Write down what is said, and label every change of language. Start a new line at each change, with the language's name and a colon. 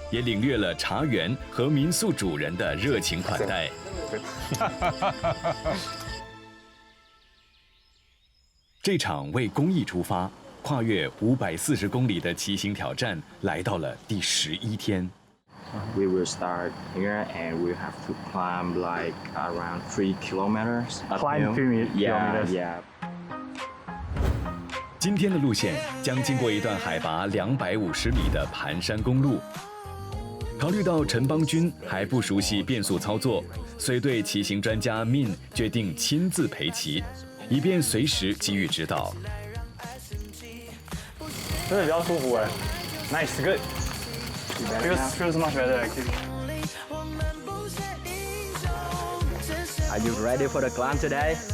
Chinese: 也领略了茶园和民宿主人的热情款待。这场为公益出发、跨越540公里的骑行挑战来到了第11天。
English: We will start here and we have to climb like around 3 kilometers. Climb 3 kilometers. Yeah.
Chinese: 今天的路线将经过一段海拔250米的盘山公路，考虑到陈邦军还不熟悉变速操作，随队骑行专家 Min 决定亲自陪骑，以便随时给予指导。真的比较舒服哎
English: ，nice good， feels much better actually. Are you ready for the climb today?